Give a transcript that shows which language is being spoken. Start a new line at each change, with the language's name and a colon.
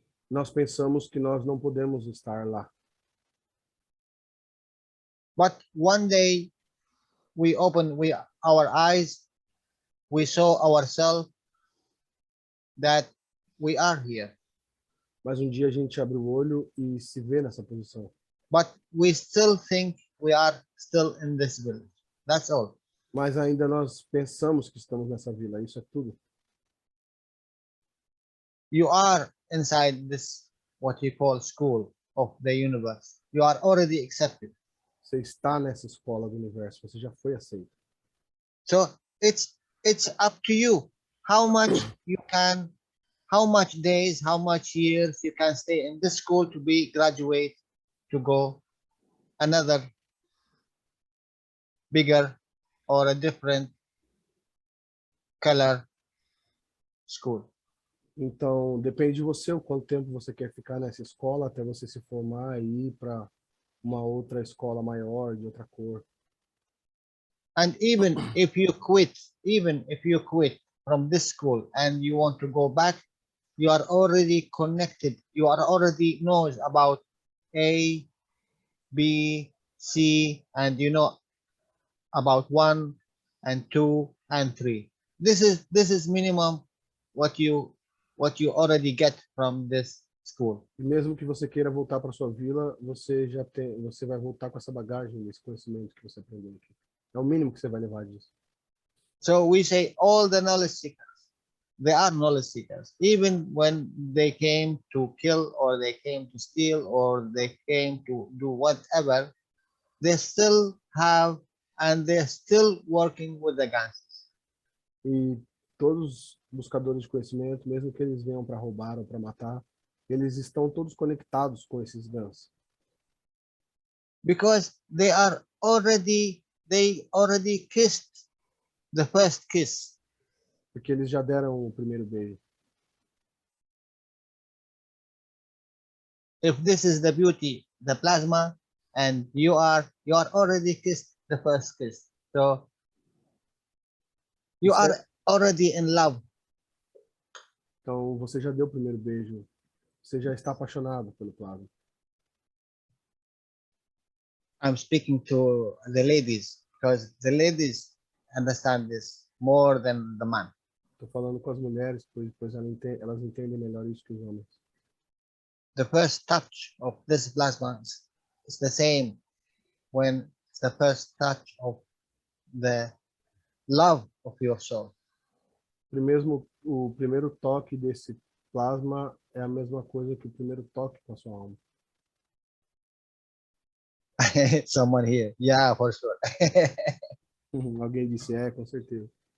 Portuguese: Nós pensamos que nós não podemos estar lá.
English: But one day we open our eyes, we saw ourselves that we are here.
Portuguese: Mas um dia a gente abre o olho e se vê nessa posição.
English: But we still think we are still in this village. That's all.
Portuguese: Mas ainda nós pensamos que estamos nessa vila, isso é tudo.
English: You are inside this, what you call school of the universe. You are already accepted.
Portuguese: Você está nessa escola do universo, você já foi aceito.
English: So it's up to you how much you can, how much days, how much years you can stay in this school to be graduate, to go another bigger or a different color school.
Portuguese: Então, depende de você o quanto tempo você quer ficar nessa escola até você se formar e ir para uma outra escola maior, de outra cor.
English: And even if you quit from this school and you want to go back, you are already connected. You are already knows about A, B, C, and you know about 1 and 2 and 3. This is minimum what you already get from this school.
Portuguese: E mesmo que você queira voltar para sua vila, você vai voltar com essa bagagem, esse conhecimento que você aprendeu aqui. É o mínimo que você vai levar disso.
English: So we say all the knowledge seekers, they are knowledge seekers. Even when they came to kill or they came to steal or they came to do whatever, they still have and they're still working with the gangs.
Portuguese: E todos os buscadores de conhecimento, mesmo que eles venham para roubar ou para matar, eles estão todos conectados com esses guns.
English: Because they already kissed the first kiss.
Portuguese: Porque eles já deram o primeiro beijo.
English: If this is the beauty, the plasma, and you are already kissed the first kiss. So you are already in love.
Portuguese: Então, você já deu o primeiro beijo. Você já está apaixonado pelo plasma.
English: I'm speaking to the ladies because the ladies understand this more than the man.
Portuguese: Estou falando com as mulheres, pois elas entendem melhor isso que os homens.
English: The first touch of this plasma is the same when it's the first touch of the love of your soul.
Portuguese: O primeiro toque desse plasma é a mesma coisa que o primeiro toque com a sua alma.
English: Someone here. Yeah, for sure.
Portuguese: Alguém disse, com certeza.